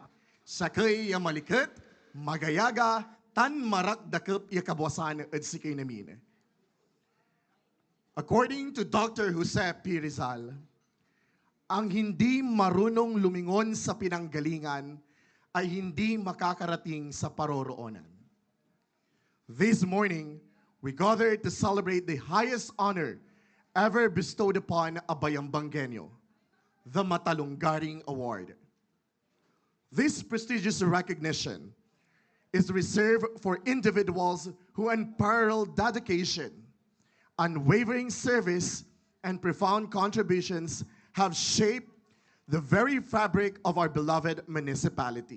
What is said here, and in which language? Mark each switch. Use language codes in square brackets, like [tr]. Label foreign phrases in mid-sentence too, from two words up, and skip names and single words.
[pag] Sakay ya malikat, magayaga, tan marak dakep ya kabwasan at sikay namin. [en] According to Dr. Jose P. [tl] Rizal, ang hindi marunong lumingon sa pinanggalingan ay hindi makakarating sa paroroonan. [en] This morning, we gathered to celebrate the highest honor ever bestowed upon a Bayambanggenyo, the Matalunggaring Award. This prestigious recognition is reserved for individuals who unparalleled dedication, unwavering service, and profound contributions have shaped the very fabric of our beloved municipality.